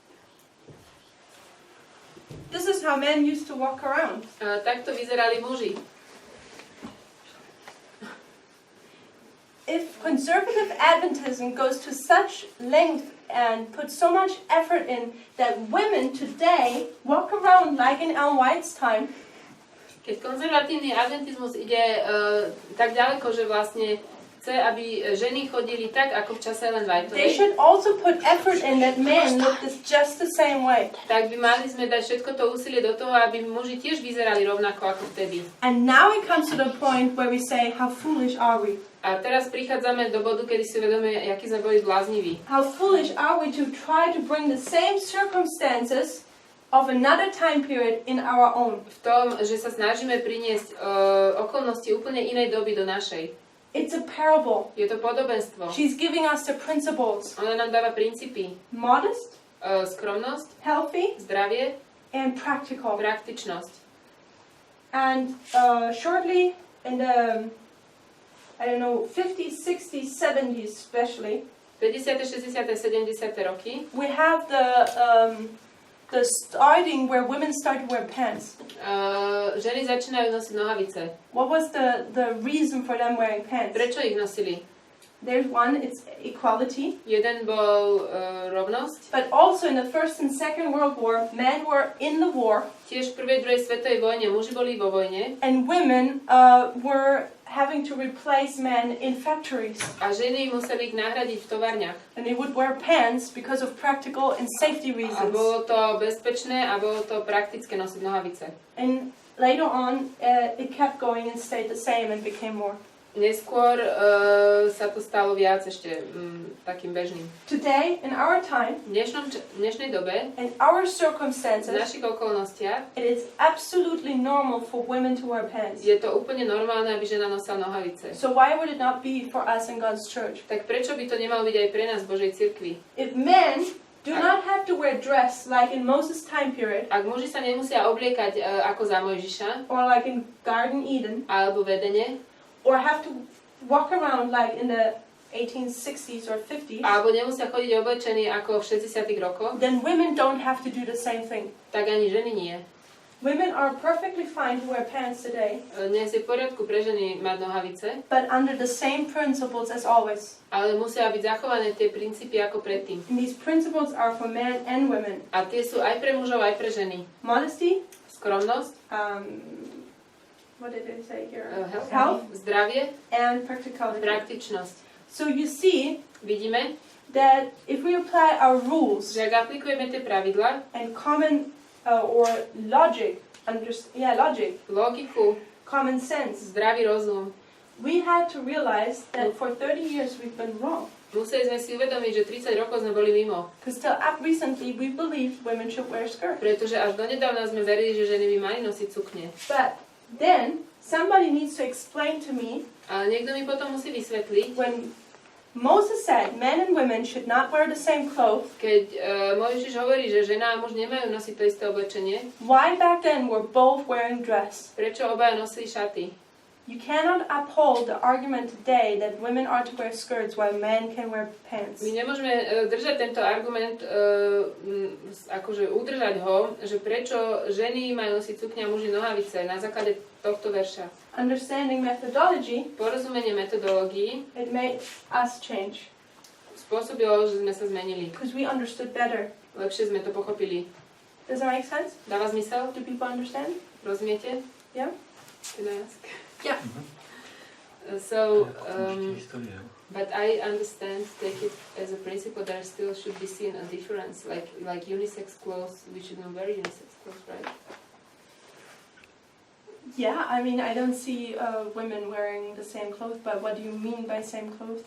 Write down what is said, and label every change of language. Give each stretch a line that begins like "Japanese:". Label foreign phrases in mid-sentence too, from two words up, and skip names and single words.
English: This is how men used to walk around.
Slovak: Takto vyzerali muži.
English: If conservative Adventism goes to such length and puts so much effort in that women today walk around like in Ellen White's time,
Slovak: Keď konzervatívny adventizmus ide tak ďaleko, že vlastne chce, aby ženy chodili tak, ako v čase Ellen
English: they
Slovak: Whiteovej,
English: should also put effort in that men look just the same way.
Slovak: tak by mali sme dať všetko to úsilie do toho, aby muži tiež vyzerali rovnako ako vtedy.
English: And now it comes to the point where we say, how foolish are we?
Slovak: A teraz prichádzame do bodu, kedy si uvedome, akí sme boli blázniví.
English: How foolish are we to try to bring the same circumstances of another time period in our own?
Slovak: V tom, že sa snažíme priniesť okolnosti úplne inej doby do našej.
English: It's a parable.
Slovak: Je to podobenstvo.
English: She's giving us the principles.
Slovak: Ona nám dáva princípy.
English: Modest,
Slovak: Skromnosť,
English: healthy,
Slovak: zdravie,
English: and practical.
Slovak: praktičnosť.
English: And shortly in the, 50s, 60s, 70s especially,
Slovak: 50., 60., 70. roky
English: we have the starting where women start to wear pants.
Slovak: ženy začínajú nosiť nohavice.
English: What was the reason for them wearing pants?
Slovak: Prečo ich nosili?
English: There's one, it's equality.
Slovak: Jeden bol rovnosť.
English: But also in the First and Second World War, men were in the war.
Slovak: Tiež v prvej, druhej svetovej vojne muži boli vo vojne.
English: And women were having to replace men in factories.
Slovak: A ženy museli ich nahradiť v továrniach.
English: And they would wear pants because of practical and safety
Slovak: A
English: reasons.
Slovak: bolo to bezpečné a bolo to praktické nosiť nohavice.
English: And later on, it kept going and stayed the same and became more.
Slovak: Neskôr sa to stalo viac ešte takým bežným.
English: Today, in our time,
Slovak: V dnešnej dobe,
English: in our
Slovak: v
English: circumstances,
Slovak: našich okolnostiach,
English: it is absolutely normal for women to wear pants.
Slovak: je to úplne normálne, aby žena nosila nohavice.
English: So why would it not be for us in God's church?
Slovak: Tak prečo by to nemalo byť aj pre nás v Božej cirkvi?
English: If men do not have to wear dress like in Moses' time period,
Slovak: Ak muži sa nemusia obliekať ako za Mojžiša,
English: or like in Garden Eden,
Slovak: alebo vedene,
English: or have to walk around like in the 1860s or 50s,
Slovak: alebo nemusia chodiť oblečení ako v 60. rokoch,
English: then women don't have to do the same thing.
Slovak: tak ani ženy nie.
English: Women are perfectly fine to wear pants today,
Slovak: Dnes je v poriadku pre ženy mať nohavice,
English: but under the same principles as always.
Slovak: ale musia byť zachované tie princípy ako predtým.
English: And these principles are for men and women.
Slovak: A tie sú aj pre mužov, aj pre ženy.
English: Modesty,
Slovak: Skromnosť,
English: what did it say here? health, zdravie, And practicality.
Slovak: praktičnosť.
English: So you see
Slovak: Vidíme,
English: that if we apply our rules
Slovak: že ak aplikujeme tie pravidlá,
English: and common or logic, logic,
Slovak: logiku,
English: common sense,
Slovak: zdravý rozum,
English: we had to realize that for 30 years we've been wrong.
Slovak: museli sme si uvedomiť, že 30 rokov sme boli mimo.
English: Because till up recently we believed women should wear skirts.
Slovak: Pretože až donedávna sme verili, že ženy by mali nosiť sukne.
English: But then somebody needs to explain to me
Slovak: Ale niekto mi potom musí vysvetliť,
English: when Moses said men and women should not wear the same clothes,
Slovak: keď Mojžiš hovorí, že žena a muž nemajú nosiť to isté oblečenie,
English: why back then were both wearing dress?
Slovak: prečo obaja nosili šaty?
English: You cannot uphold the argument today that women are to wear skirts while men can wear pants.
Slovak: My nemôžeme držať tento argument, akože udržať ho, že prečo ženy majú nosiť sukne a muži nohavice na základe tohto verša.
English: Understanding methodology,
Slovak: Porozumenie metodológií
English: it made us change
Slovak: spôsobilo, že sme sa zmenili.
English: because we understood better.
Slovak: Lepšie sme to pochopili.
English: Does that make sense?
Slovak: Dáva zmysel?
English: Do people understand?
Slovak: Rozumiete?
English: Yeah? Can I ask? Yeah. So,
Slovak: Historie.
English: but I understand, take it as a principle, there still should be seen a difference, like unisex clothes, we shouldn't wear unisex clothes, right? Yeah, I mean, I don't see women wearing the same clothes, but what do you mean by same clothes?